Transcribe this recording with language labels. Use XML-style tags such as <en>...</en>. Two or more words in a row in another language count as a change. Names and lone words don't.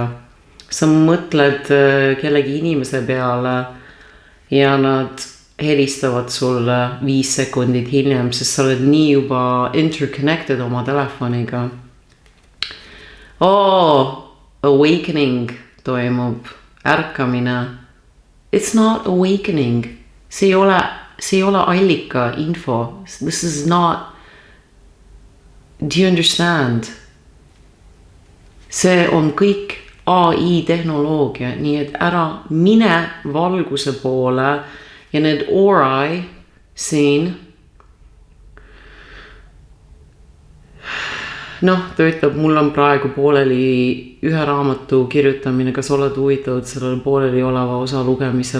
<et>Sa mõtled kellegi inimese peale ja nad helistavad sulle 5 sekundit hiljem, sest sa oled nii juba interconnected oma telefoniga. Awakening toimub, ärkamine.</et> <en>It's not awakening.</en> <et>See ei ole allika info.</et> <en>This is not... Do you understand?</en> <et>See on kõik AI tehnoloogia, nii et ära mine valguse poole ja need aurai siin. Ta ütleb, mul on praegu pooleli ühe raamatu kirjutamine, kas oled huvitatud sellel pooleli oleva osa lugemisel.</et>